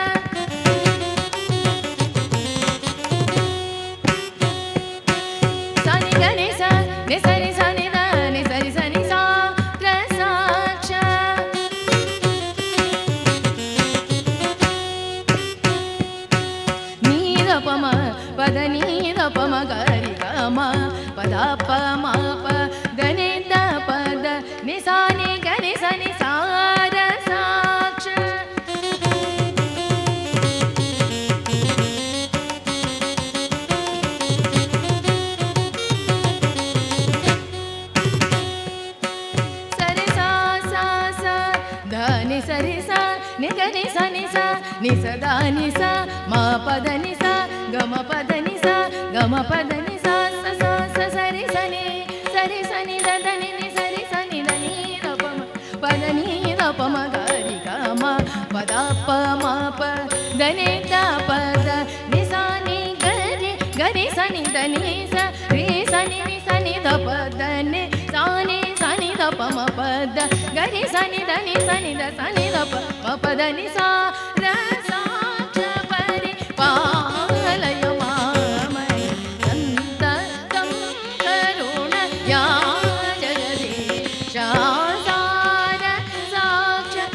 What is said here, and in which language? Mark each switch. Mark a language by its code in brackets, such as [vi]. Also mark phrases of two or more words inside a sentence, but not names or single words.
[sa] सनि गरि स नि सरि सनि द नि सरि सनि सा त्र साक्ष नीदपम पद नीदपम गरि गम पद पम पद निद पद निसानि गरि सनि सार साक्ष सरि सा सा सा धनि सरि सा नि गरि सनि सा नि सदा नि सा म पद नि सा गम पद नि सा गम पद नि सा स स स सरि सनि द धनि नि सरि सनि द नि द पम पद नि द पम गरि गम पद प म प द नि द पद नि सा नि गरि गरि सनि द नि स रि सनि द पद नि सा नि द पम पद गरि सनि द सनि द प पद नि सा र साक्ष परिपालय मामये संततं करुणया जगदीशा सार साक्ष